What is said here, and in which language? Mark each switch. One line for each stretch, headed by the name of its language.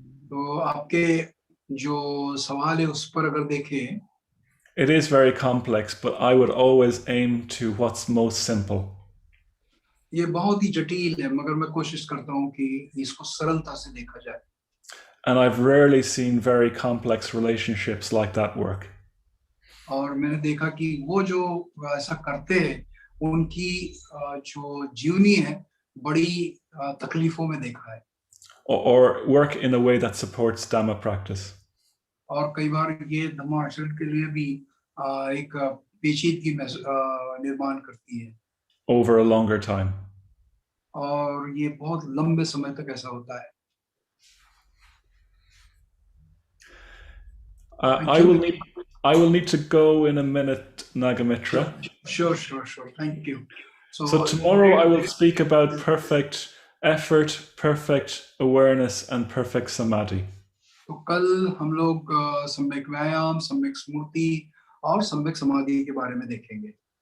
Hindi: तो आपके जो सवाल है उस पर अगर देखें.
English: It is very complex, but I would always aim to what's most simple.
Hindi: ये बहुत ही जटिल है, मगर मैं कोशिश करता हूँ कि इसको सरलता से देखा जाए.
English: And I've rarely seen very complex relationships like that work.
Hindi: और मैंने देखा कि वो जो ऐसा करते हैं उनकी जो जीवनी है बड़ी तकलीफों में देखा है.
English: Or work in a way that supports Dhamma practice.
Hindi: और कई बार ये धम्म आचरण के लिए भी एक पेचीदगी निर्माण करती है.
English: Over a longer time.
Hindi: और ये बहुत लंबे समय तक ऐसा होता है.
English: I will need to go in a minute, Nagamitra. Sure. Thank you. So tomorrow I will speak about perfect effort, perfect awareness, and perfect samadhi.
Hindi: तो कल हम लोग सम्यक व्यायाम, सम्यक स्मृति और सम्यक समाधि के बारे में देखेंगे.